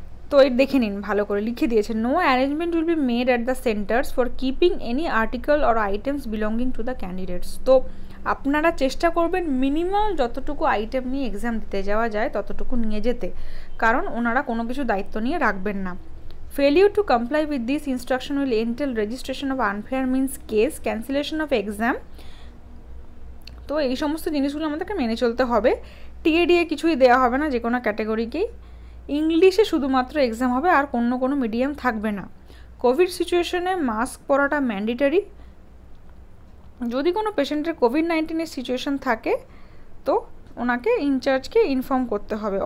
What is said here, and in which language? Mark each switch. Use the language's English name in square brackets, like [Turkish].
[Bangla] তো এই দেখে নিন, ভালো করে লিখে দিয়েছে, [English] No arrangement will be made at the centres for keeping any article or items belonging to the candidates. [Bangla] তো আপনারা চেষ্টা করবেন মিনিমাম যতটুকু আইটেম নিয়ে এক্সাম দিতে যাওয়া যায় ততটুকু নিয়ে যেতে, কারণ ওনারা কোনো কিছু দায়িত্ব নিয়ে রাখবেন না। [English] Failure to comply with this instruction will entail registration of unfair means case, cancellation of exam। [Bangla] তো এই সমস্ত জিনিসগুলো আমাদেরকে মেনে চলতে হবে। টিএডিএ কিছুই দেওয়া হবে না যে কোনো ক্যাটাগরিকেই, ইংলিশে শুধুমাত্র এক্সাম হবে, আর কোনো মিডিয়াম থাকবে না। কোভিড সিচুয়েশনে মাস্ক পরাটা ম্যান্ডেটারি। যদি কোনো পেশেন্টের কোভিড-19 সিচুয়েশন থাকে তো ওনাকে ইনচার্জকে ইনফর্ম করতে হবে।